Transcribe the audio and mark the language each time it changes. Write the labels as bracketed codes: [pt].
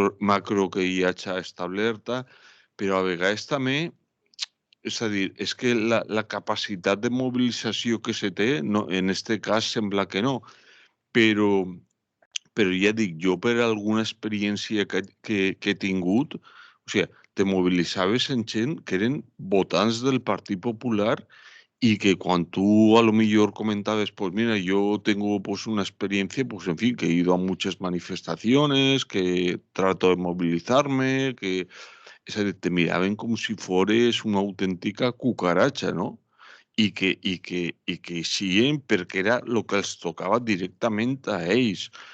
[ca] macro que hi hagi establerta, però a vegades també, és a dir, és que la capacitat de mobilització que se té, en aquest cas sembla que no, però ja dic, jo per alguna experiència que he tingut, o sigui, te mobilitzaves en gent que eren votants del Partit Popular [es] y que cuando tú a lo mejor comentabas, pues mira, yo tengo pues una experiencia, pues en fin, que he ido a muchas manifestaciones, que trato de movilizarme, que te miraban como si fueres una auténtica cucaracha, ¿no? [ca] I que siguen perquè era el que els tocava directament a ells.